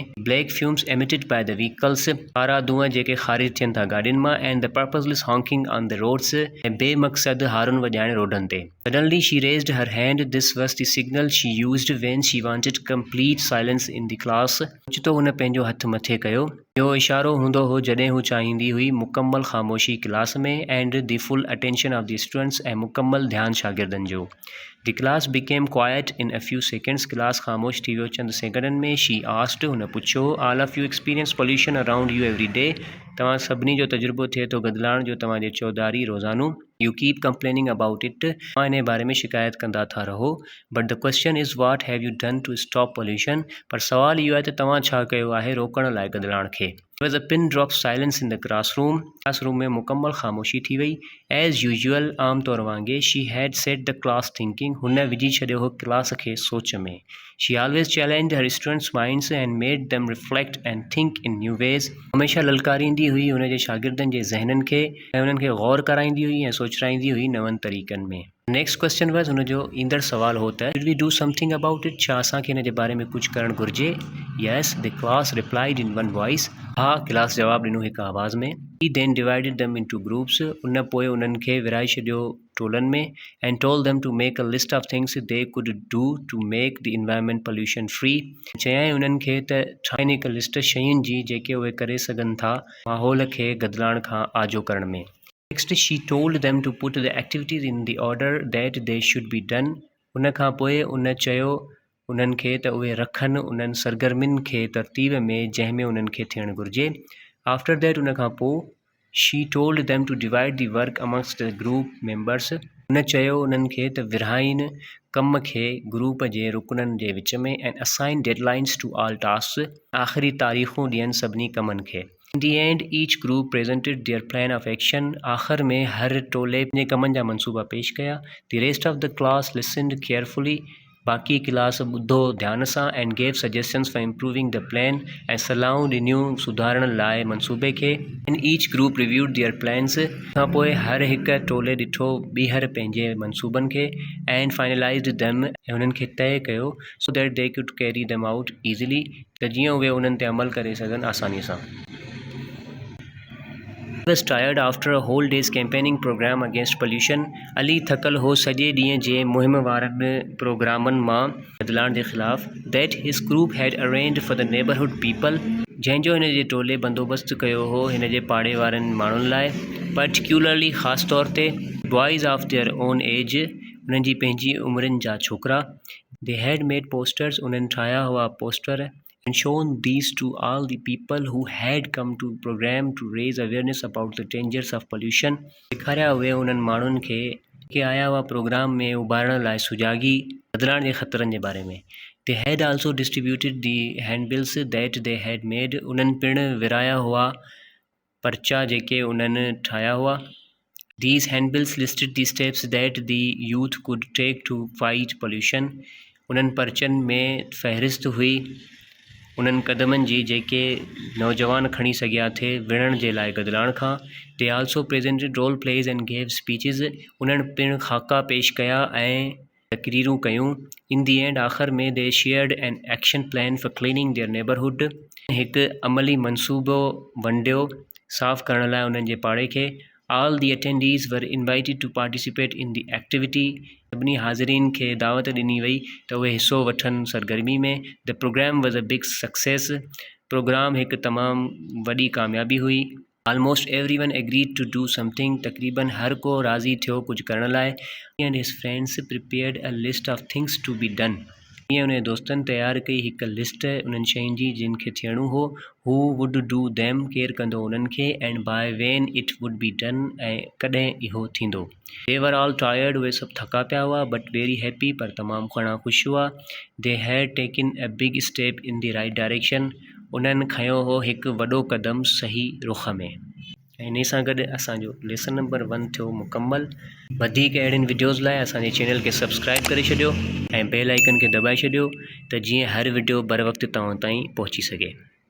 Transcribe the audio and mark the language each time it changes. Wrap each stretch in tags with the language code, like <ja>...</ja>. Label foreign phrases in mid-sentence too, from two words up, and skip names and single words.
<en>Black fumes emitted by the vehicles.</en> <sd>कारा धुआं जेके ख़ारिज थियनि था गाॾियुनि मां</sd> <en>and the purposeless honking on the roads.</en> <sd>ऐं बेमक़सद हारून वॼाइण रोडनि ते।</sd> <en>Suddenly she raised her hand. This was the signal she used when she wanted complete silence in the class.</en> <sd>ओचितो हुन पंहिंजो हथु मथे कयो। इहो इशारो हूंदो हो जॾहिं हू चाहींदी हुई मुकमल ख़ामोशी क्लास में</sd> <en>and the full attention of the students</en> <sd>ऐं मुकमल ध्यानु शागिर्दनि जो।</sd> <en>The class became quiet in a few seconds.</en> <sd>क्लास ख़ामोश थी वियो चंद सेकंडनि में।</sd> <en>She asked.</en> <sd>हुन पुछो</sd> <en>all of you experience pollution around you every day.</en> <sd>तव्हां सभिनी जो तजुर्बो थिए थो गदलाइण जो तव्हांजे चौधारी रोज़ानो।</sd> <en>you keep complaining about it,</en> <sd>तव्हां इन बारे में शिकायत कंदा था रहो,</sd> <en>but the question is what have you done to stop pollution,</en> <sd>पर सवाल इहो आहे त तव्हां छा कयो आहे रोकण लाइ गदिलाण खे।</sd> <en>was a pin drop silence in the classroom</en> <sd>में मुकम्मल ख़ामोशी थी वई।</sd> <en>as usual</en> <sd>आम तौर वांगुरु</sd> <en>she had set the class thinking,</en> <sd>हुन विझी छॾियो हो क्लास खे सोच में।</sd> <en>she always challenge her students minds and made them reflect and think in new ways,</en> <sd>हमेशा ललकारींदी हुई हुन जे शागिर्दनि जे ज़हननि खे ऐं उन्हनि खे गौर कराईंदी हुई ऐं सोचराईंदी हुई नवनि तरीक़नि में।</sd> <en>next question was</en> <sd>हुनजो ईंदड़ सवाल हो त</sd> <en>did we do something about it,</en> <sd>छा असांखे हिन जे बारे में कुझु करणु घुरिजे।</sd> <en>yes the class replied in one voice,</en> <sd>हा क्लास जवाबु ॾिनो हिकु आवाज़ में।</sd> <en>he then divided them into groups,</en> <sd>उन पोइ उन्हनि खे विराए छॾियो टोलनि में।</sd> <en>and told them to make a list of things they could do to make the environment pollution free,</en> <sd>चयाईं उन्हनि खे त ठाहिनि हिकु लिस्ट शयुनि जी जेके उहे करे सघनि था माहौल खे गदिलाइण खां आजो करण में।</sd> <en>Next, she told them to put the activities in the order that they should be done.</en> <sd>उन खां पोइ उन चयो उन्हनि खे त उहे रखनि उन्हनि सरगर्मियुनि खे तरतीब में जंहिं में उन्हनि खे थियणु घुरिजे।</sd> <en>after that</en> <sd>उन खां पोइ</sd> <en>she told them to divide the work amongst the group members.</en> <sd>उन चयो उन्हनि खे त विरहाइनि कम खे ग्रुप जे रुकननि जे विच में</sd> <en>and assign deadlines to all tasks.</en> <sd>आख़िरी तारीख़ूं ॾियनि सभिनी कमनि खे।</sd> <en>In the end, each group presented their plan of action.</en> <sd>आख़िर में हर टोले पंहिंजे कमनि जा मंसूबा पेश कया।</sd> <en>The rest of the class listened carefully.</en> <sd>बाक़ी क्लास ॿुधो ध्यान सां</sd> <en>and gave suggestions for improving the plan.</en> <sd>ऐं सलाहूं ॾिनियूं सुधारण लाइ मंसूबे खे।</sd> <en>And each group reviewed their plans.</en> <sd>खां पोइ हर हिकु टोले ॾिठो ॿीहर पंहिंजे मंसूबनि खे</sd> <en>and finalized them.</en> <sd>ऐं उन्हनि खे तय कयो</sd> <en>so that they could carry them out easily.</en> <sd>त जीअं उहे उन्हनि ते अमल करे सघनि आसानीअ सां।</sd> <en>Was tired after a whole day's campaigning program against pollution.</en> <sd>अली थकल हो सॼे ॾींहं जे मुहिम वारनि प्रोग्रामनि मां गदिलाइण जे ख़िलाफ़।</sd> <en>That his group had arranged for the neighborhood people.</en> <sd>जंहिंजो हिन जे टोले बंदोबस्तु कयो हो हिन जे पाड़े वारनि माण्हुनि लाइ।</sd> <en>Particularly</en> <sd>ख़ासि तौर ते</sd> <en>boys of their own age,</en> <sd>उन्हनि जी पंहिंजी उमिरिन जा छोकिरा।</sd> <en>They had made posters,</en> <sd>उन्हनि ठाहिया हुआ पोस्टर</sd> <en>and shown these to all the people who had come to program to raise awareness about the dangers of pollution.</en> <sd>ॾेखारिया हुए उन्हनि माण्हुनि खे के आया हुआ प्रोग्राम में उभारण लाइ सुजागी गदिलाइण जे ख़तरनि जे बारे में।</sd> <en>They had also distributed the handbills that they had made.</en> <sd>उन्हनि पिणु विराया हुआ पर्चा जेके उन्हनि ठाहिया हुआ।</sd> <en>These handbills listed the steps that the youth could take to fight pollution.</en> <sd>उन्हनि पर्चनि में फ़हरिस्त हुई उन्हनि क़दमनि जी जेके नौजवान खणी सघिया थे विढ़ण जे लाइ गदिलाइण खां।</sd> <en>They also presented role plays and gave speeches.</en> <sd>उन्हनि पिणु ख़ाका पेश कया ऐं तक़रीरूं कयूं।</sd> <en>In the end,</en> <sd>आख़िर में</sd> <en>they shared an action plan for cleaning their neighborhood.</en> <sd>हिकु अमली मंसूबो वंडियो साफ़ करण लाइ उन्हनि जे पाड़े खे।</sd> <en>All the attendees were invited to participate in the activity.</en> <sd>सभिनी हाज़िरीन खे दावत ॾिनी वई त उहे हिसो वठनि सरगर्मी में।</sd> <en>The program was a big success.</en> <sd>प्रोग्राम हिकु तमामु वॾी कामयाबी हुई।</sd> <en>Almost everyone agreed to do something.</en> <sd>तक़रीबन हर को राज़ी थियो कुझु करण लाइ।</sd> <en>And his friends prepared a list of things to be done.</en> <sd>ईअं उन दोस्तनि तयारु कई हिकु लिस्ट उन्हनि शयुनि जी जिन खे थियणो हो।</sd> <en>Who would do them,</en> <sd>केरु कंदो उन्हनि खे,</sd> <en>and by when it would be done,</en> <sd>ऐं कॾहिं इहो थींदो।</sd> <en>They were all tired.</en> <sd>उहे सभु थका पिया हुआ</sd> <en>but very happy,</en> <sd>पर तमामु घणा ख़ुशि हुआ।</sd> <en>They had taken a big step in the right direction.</en> <sd>उन्हनि खयो हो हिकु वॾो क़दम सही रुख़ में। ऐं इन सां गॾु असांजो</sd> <en>lesson number</en> <sd>1 थियो मुकमल। वधीक अहिड़ियुनि वीडियोज़ लाइ असांजे चैनल खे सब्सक्राइब करे छॾियो ऐं</sd> <en>bell icon</en> <sd>खे दॿाए छॾियो त जीअं हर वीडियो बर वक़्तु तव्हां ताईं पहुची सघे।</sd>